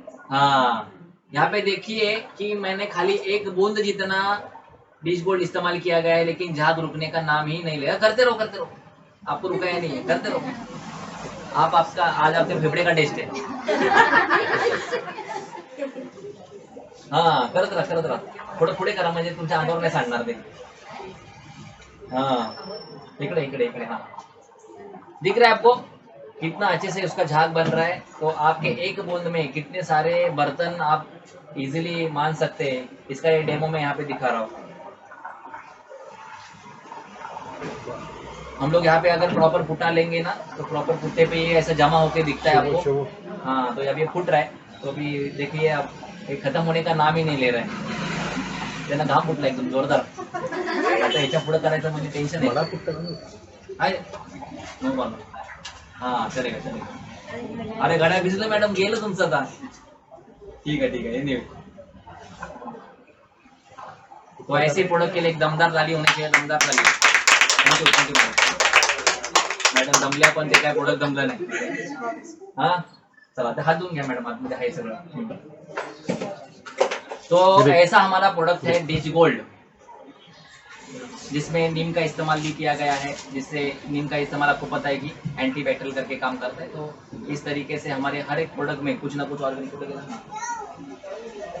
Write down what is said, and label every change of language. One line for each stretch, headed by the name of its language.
Hindi: हाँ यहाँ पे देखिए कि मैंने खाली 1 बूंद जितना डिश गोल्ड इस्तेमाल किया गया है, लेकिन झाग रुकने का नाम ही नहीं लिया। करते रहो, आपको रुकाया नहीं है, करते रहो। आपका आज आपके फेफड़े का टेस्ट है।
Marathi: हाँ करत राहा थोडं पुढे करा, म्हणजे तुमच्या अंगावर नाही सांडणार ते।
Hindi: हाँ इकडे हाँ दिख रहा है आपको कितना अच्छे से उसका झाग बन रहा है। तो आपके 1 बूंद में कितने सारे बर्तन आप इजीली मान सकते हैं, इसका ये डेमो मैं यहाँ पे दिखा रहा हूँ। हम लोग यहाँ पे अगर प्रॉपर फुटा लेंगे ना, तो प्रॉपर फुटे पे ये ऐसा जमा होके दिखता है आपको। हाँ तो अब ये फुट रहा है, तो अभी देखिए आप ये खत्म होने का नाम ही नहीं ले रहा है।
Marathi: त्यांना घाम फुटला एकदम जोरदार। आता ह्याच्या पुढे करायचं म्हणजे टेन्शन आहे।
English: no problem,
Hindi: हाँ चलेगा।
Marathi: अरे घड्या भिजलं मॅडम, गेलं तुमचं आता।
Hindi: ठीक है एनीवे। तो ऐसे प्रोडक्ट के लिए एक दमदार ताली होनी चाहिए, दमदार ताली।
Marathi: थँक्यू मॅडम, दमल्या पण ते काय प्रोडक्ट दमलं नाही। हाँ चला ते हात धुवून घ्या मॅडम, आतमध्ये आहे सगळं।
Hindi: तो ऐसा हमारा प्रोडक्ट है डिश गोल्ड, जिसमें नीम का इस्तेमाल भी किया गया है, जिससे नीम का इस्तेमाल आपको पता है कि एंटीबैक्टीरियल करके काम करता है। तो इस तरीके से हमारे हर एक प्रोडक्ट में कुछ ना कुछ ऑर्गेनिक